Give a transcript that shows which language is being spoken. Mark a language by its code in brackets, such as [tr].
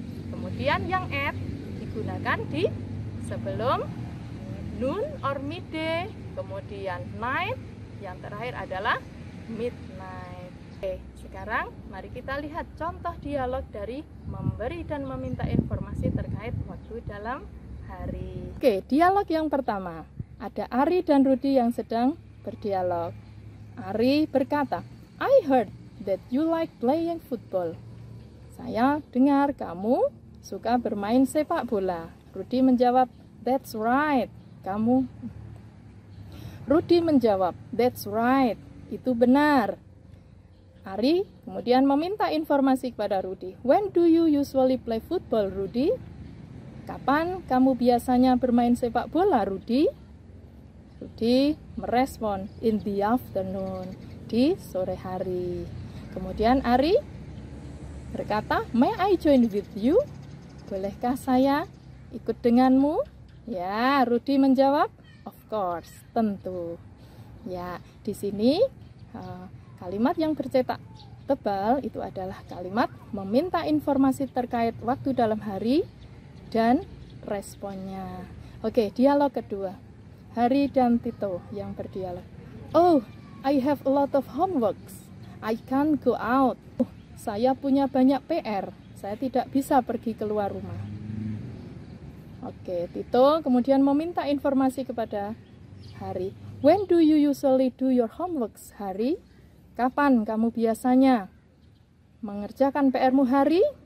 [id] Kemudian yang at digunakan di sebelum noon or midday, kemudian night, yang terakhir adalah midnight. Oke, sekarang mari kita lihat contoh dialog dari memberi dan meminta informasi terkait waktu dalam hari. Oke, dialog yang pertama. Ada Ari dan Rudi yang sedang berdialog. [en] Ari berkata, I heard that you like playing football. [id] Saya dengar kamu suka bermain sepak bola. [en] Rudi menjawab, that's right. [id] Rudi menjawab, [en] that's right. [id] Itu benar. Ari kemudian meminta informasi kepada Rudi. [en] When do you usually play football, Rudi? [id] Kapan kamu biasanya bermain sepak bola, Rudi? Rudy merespon [en] in the afternoon, [id] di sore hari. Kemudian Ari berkata, [en] may I join with you? [id] Bolehkah saya ikut denganmu? Ya, Rudy menjawab, [en] of course, [id] tentu. Ya, di sini kalimat yang bercetak tebal itu adalah kalimat meminta informasi terkait waktu dalam hari dan responnya. Oke, dialog kedua. Hari dan Tito yang berdialog. [en] Oh, I have a lot of homeworks. I can't go out. [id] Saya punya banyak PR. Saya tidak bisa pergi keluar rumah. Oke, Tito kemudian meminta informasi kepada Hari. [en] When do you usually do your homeworks, Hari? [id] Kapan kamu biasanya mengerjakan PR-mu, Hari?